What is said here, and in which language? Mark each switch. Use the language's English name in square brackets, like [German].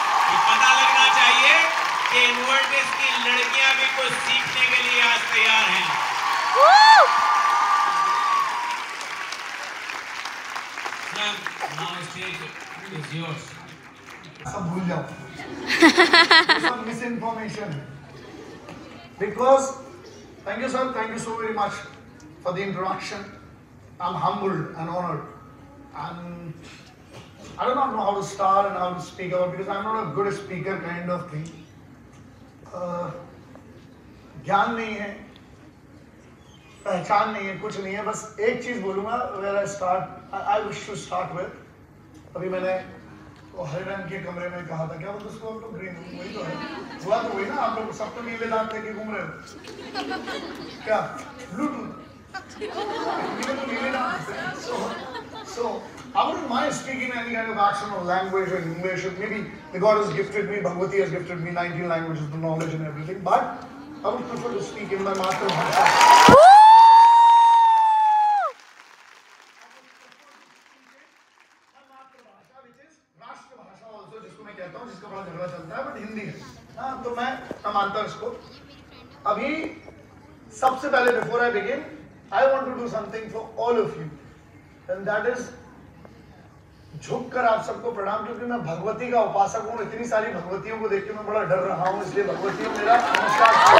[Hindi] ये पता लगना चाहिए कि इनवर्टेस की लड़कियां भी कुछ सीखने के लिए आज तैयार हैं। [English] Now stage is yours. [Hindi] सब भूल जाओ। सब misinformation. [English] Because thank you sir, thank you so very much for the introduction. I'm humbled and honored, and I do not know how to start and how to speak about because I'm not a good speaker kind of thing. [Hindi] ज्ञान नहीं है, पहचान नहीं है, कुछ नहीं है। बस एक चीज बोलूंगा, [English] where I start, I wish to start with. [Hindi] अभी मैंने वो हरे रंग के कमरे में कहा था, क्या बोलते उसको हम लोग? ग्रीन, वही तो है। हुआ तो वही ना, आप लोग सब तो नीले दांत लेके घूम रहे हो क्या? ब्लूटूथ नीले दांत। [English] So I wouldn't mind speaking any kind of accent or language or English. Maybe the God has gifted me, Bhagwati has gifted me 19 languages, the knowledge and everything. But I would prefer to speak in my matrbhasha. which is [Hindi] राष्ट्रभाषा also, जिसको मैं कहता हूँ, जिसका बड़ा झगड़ा चलता है, बट हिंदी है। हाँ, तो मैं मानता हूँ इसको। अभी सबसे पहले [English] before I begin, I want to do something for all of you, and that is [Hindi] झुक कर आप सबको प्रणाम, क्योंकि मैं भगवती का उपासक हूँ। इतनी सारी भगवतियों को देख के मैं बड़ा डर रहा हूँ, इसलिए भगवतियों मेरा नमस्कार।